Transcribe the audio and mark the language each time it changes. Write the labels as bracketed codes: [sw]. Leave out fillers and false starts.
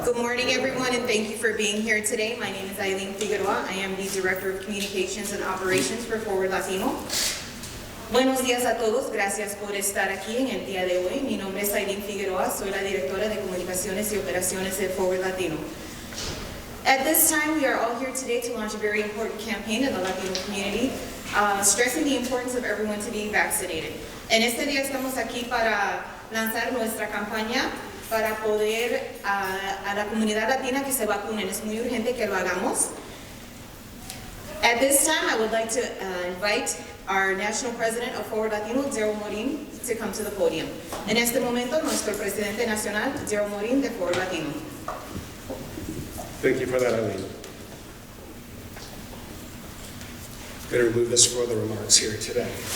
[en] Good morning, everyone, and thank you for being here today. My name is Eileen Figueroa. I am the Director of Communications and Operations for Forward Latino. [es] Buenos días a todos. Gracias por estar aquí en el día de hoy. Mi nombre es Eileen Figueroa. Soy la Directora de Comunicaciones y Operaciones de Forward Latino. [en] At this time, we are all here today to launch a very important campaign in the Latino community, stressing the importance of everyone to being vaccinated. [es] En este día estamos aquí para lanzar nuestra campaña para poder a la comunidad latina que se vacunen. Es muy urgente que lo hagamos. [en] At this time, I would like to invite our National President of Forward Latino, Darryl Morin, to come to the podium. [es] En este momento, nuestro Presidente Nacional, Darryl Morin, de Forward Latino. [en] Thank you for that, Eileen. I'm going to remove this for the remarks here today.